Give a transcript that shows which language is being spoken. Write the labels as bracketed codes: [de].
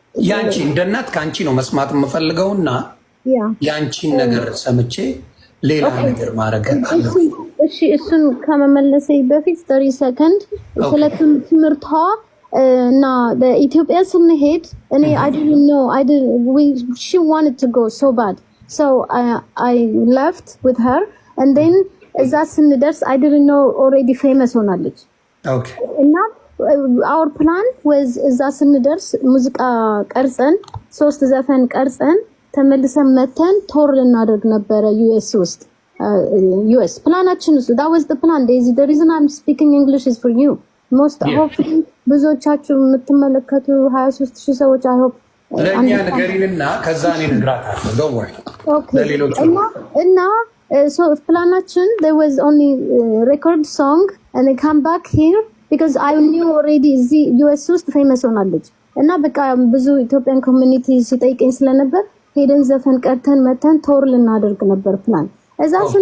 [am] ያንቺ እንደ እናት ካንቺ ነው መስማት የምፈልገውና ያንቺን ነገር ሰምቼ ሌላ ነገር ማድረግ አለብኝ። እሺ እሱን ከመመለሴ በፊት 30 ሰከንድ ስለ ትምህርቷ እና በኢትዮጵያ ስንሄድ እኔ [en] I didn't know she wanted to go so bad so I left with her and then [am] እዛ ስንደርስ [en] I didn't know already famous [am] ሆናለች። [en] Okay. [am] እና [en] our plan was [am] እዛ ስንደርስ ሙዚቃ ቀርጸን 3 ዘፈን ቀርጸን ተመልሰን መተን ቶር ልናደርግ ነበረ US ውስጥ US ፕላናችን ውስጥ [en] that was the plan. The reason I'm speaking English is for you. Most hopefully [am] ብዙዎቻችሁ የምትመለከቱ 23000 ሰዎች [en] I hope [am] ለኛ ነገሪንና ከዛ እኔ ነግራታለሁ። [en] Don't worry. Okay. እና So planaችን there was only record song and I come back here because I knew already [am] እዚህ US ውስጥ ፌመስ ሆናለች እና በቃ ብዙ ኢትዮጵያን ኮሚኒቲ ሲጠይቀኝ ስለነበር ሄደን ዘፈን ቀርተን መተን ቶር ልናደርግ ነበር ፕላን። እዛ